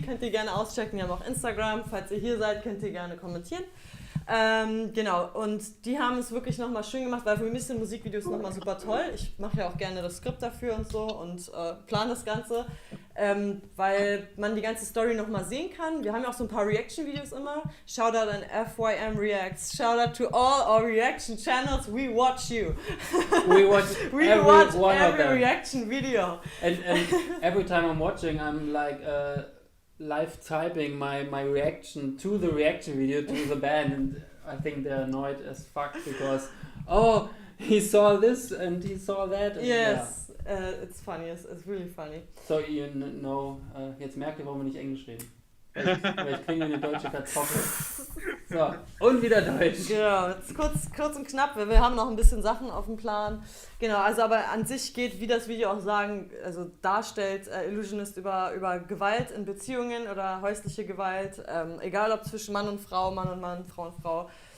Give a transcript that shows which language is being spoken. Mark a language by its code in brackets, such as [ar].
[de] Könnt ihr gerne auschecken. Die haben auch Instagram. Falls ihr hier seid, könnt ihr gerne kommentieren. Genau, und die haben es wirklich nochmal schön gemacht, weil für mich sind Musikvideos nochmal super toll. Ich mache ja auch gerne das Skript dafür und so und plane das Ganze, weil man die ganze Story nochmal sehen kann. Wir haben ja auch so ein paar Reaction-Videos immer. Shoutout an FYM Reacts. [en] Shoutout to all our reaction channels. We watch you. We watch every reaction video. And every time I'm watching, I'm like live typing my reaction to the reaction video to the band, and I think they're annoyed as fuck because he saw this and he saw that. And yes, it's funny. It's really funny. So you know, [de] jetzt merkt ihr, warum wir nicht Englisch reden. Weil ich klinge wie eine deutsche Kartoffel. So, und wieder Deutsch. Genau, jetzt kurz und knapp, wir haben noch ein bisschen Sachen auf dem Plan. Genau, also aber an sich geht, wie das Video auch darstellt, Illusionist über Gewalt in Beziehungen oder häusliche Gewalt, egal ob zwischen Mann und Frau, Mann und Mann, Frau und Frau.